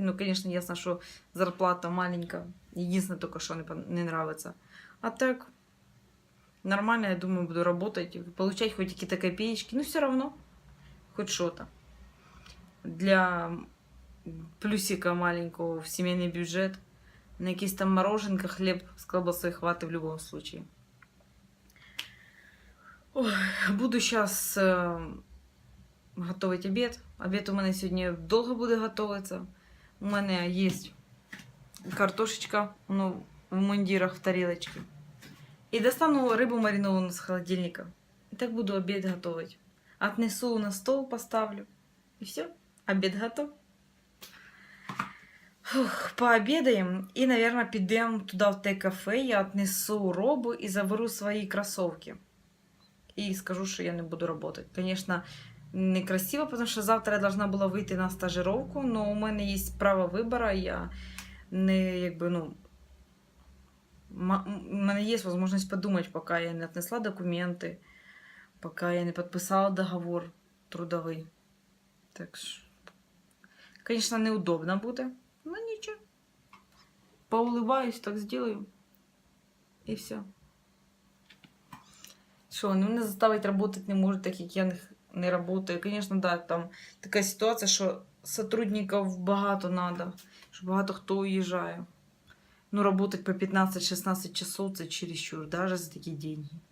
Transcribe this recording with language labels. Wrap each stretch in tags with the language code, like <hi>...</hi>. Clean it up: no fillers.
<ru>Ну, конечно, ясно, что зарплата маленькая. Единственное только, что не нравится. А так, нормально, я думаю, буду работать. Получать хоть какие-то копеечки. Ну, все равно. Хоть что-то. Для плюсика маленького в семейный бюджет.</ru> <uk>На якісь там мороженка, хліб з колбасою хватить</uk> <ru>в любом случае. Ой, буду сейчас готовить обед.</ru> <uk>Обед у мене сьогодні довго буде готуватися. У мене є картошечка, ну, в мундирах, в тарелочке. І достану рибу маринованную з холодильника.</uk> <ru>І так буду обед готовить. Отнесу на стол, поставлю. І все, обед готов. Фух, пообедаем и, наверное, підемо туда в те кафе, я отнесу робу и заберу свои кроссовки. И скажу, что я не буду работать. Конечно, некрасиво, потому что завтра я должна была выйти на стажировку, но у меня есть право выбора, я не, якби, ну, у меня есть возможность подумать, пока я не отнесла документы, пока я не подписала договор трудовый. Так что, конечно, неудобно будет. Ну ничего. Поулыбаюсь, так сделаю.</ru> <uk>І все. Що, вони мене заставити працювати не можуть, так як я не працюю. Звісно, да, там така ситуація, що сотрудників багато треба, що багато хто уїжджає. Ну, працювати по 15-16 часов це чересчур, навіть за такі деньги.</uk>